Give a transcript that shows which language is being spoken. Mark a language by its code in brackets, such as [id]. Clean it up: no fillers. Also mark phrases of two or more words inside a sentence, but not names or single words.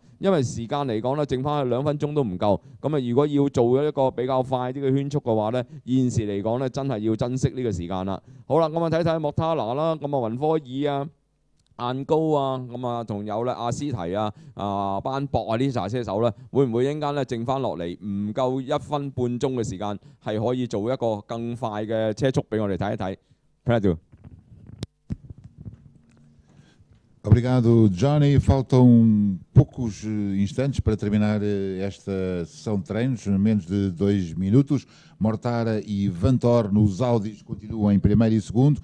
[yue] 因為時間嚟講呢，剩翻2分鐘都唔夠。咁啊如果要做一個比較快啲嘅圈速嘅話呢，現時嚟講呢，真係要珍惜呢個時間啦。好啦，咁啊睇睇莫塔拿啦，咁啊雲科爾啊。晏高啊，咁啊，仲有咧阿斯提啊、班博啊呢啲揸車手咧，會唔會一陣間咧剩翻落嚟唔夠1分半鐘嘅時間，係可以做一個更快嘅車速俾我哋睇一睇 ？Pedro。 [pt] Obrigado, Johnny. Faltam poucos instantes para terminar esta sessão de treinos, menos de 2 minutos. Mortara e Vantor nos Audis continuam em primeiro e segundo.